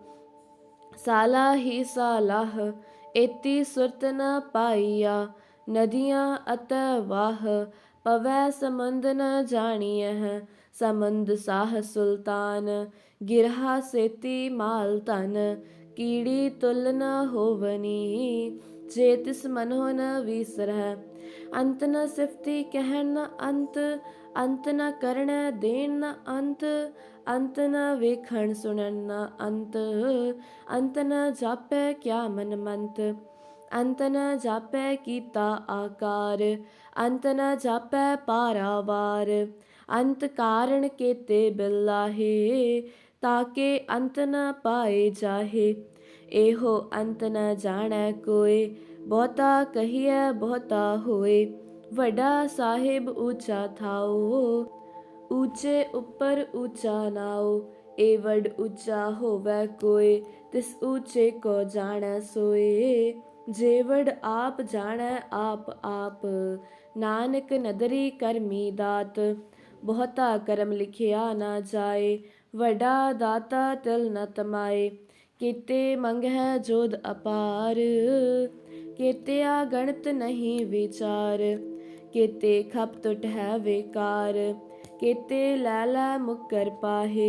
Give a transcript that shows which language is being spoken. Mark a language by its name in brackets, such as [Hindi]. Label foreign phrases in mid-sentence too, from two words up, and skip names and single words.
[Punjabi] ਸਾਲਾ ਹੀ ਸਾਲਾਹ, ਏਤੀ ਸੁਰਤ ਨ ਪਾਇਆ। ਨਦੀਆਂ ਅਤ ਵਾਹ, ਪਵੈ ਸਮੁੰਦ ਨ ਜਾਨੀਅਹ। ਸਮੁੰਦ ਸਾਹ ਸੁਲਤਾਨ, ਗਿਰਹਾ ਸੇਤੀ ਮਾਲ ਧਨ। ਕੀੜੀ ਤੁਲ ਨ ਹੋਵਨੀ, ਜੇ ਤਿਸ ਮਨੋ ਨ ਵਿਸਰਹ। ਅੰਤ ਨ ਸਿਫਤੀ ਕਹਨ ਨ ਅੰਤ, ਅੰਤ ਨ ਕਰਣੈ ਦੇਨ ਨ ਅੰਤ। ਅੰਤ ਨ ਵੇਖਣ ਸੁਨਨ ਨ ਅੰਤ, ਅੰਤ ਨ ਜਾਪੈ ਕਿਆ ਮਨ ਮੰਤ। ਅੰਤ ਨ ਜਾਪੈ ਕੀਤਾ ਆਕਾਰ, ਅੰਤ ਨ ਜਾਪੈ ਪਾਰਾਵਾਰ। ਅੰਤ ਕਾਰਣ ਕੇਤੇ ਬਿਲਾਹੇ, ਤਾਕੇ ਅੰਤ ਨ ਪਾਏ ਜਾਹੇ। ਏਹੋ ਅੰਤ ਨ ਜਾਣੈ ਕੋਇ, ਬਹੁਤਾ ਕਹੀਏ ਬਹੁਤਾ ਹੋਏ। ਵੱਡਾ ਸਾਹਿਬ ਊਂਚਾ ਥਾਓ, ਊਂਚੇ ਉਪਰ ਊਂਚਾ ਨਾਓ। ਏ ਵਡ ਊਂਚਾ ਹੋਵੈ ਕੋਇ, ਤਿਸ ਊਂਚੇ ਕੋ ਜਾਣੈ ਸੋਏ। ਜੇ ਵਡ ਆਪ ਜਾਣੈ ਆਪ ਆਪ, ਨਾਨਕ ਨਦਰੀ ਕਰਮੀ ਦਾਤ। ਬਹੁਤਾ ਕਰਮ ਲਿਖਿਆ ਨਾ ਜਾਏ, ਵੱਡਾ ਦਾਤਾ ਤਿਲ ਨ ਤਮਾਏ। ਕੇਤੇ ਮੰਗੈ ਜੋਧ ਅਪਾਰ, ਕੇਤਿਆ ਗਣਤ ਨਹੀਂ ਵਿਚਾਰ। ਕੇਤੇ ਖਪ ਤੁਟ ਹੈ ਬੇਕਾਰ, ਕੇਤੇ ਲੈਲੈ ਮੁਕਰ ਪਾਹੇ।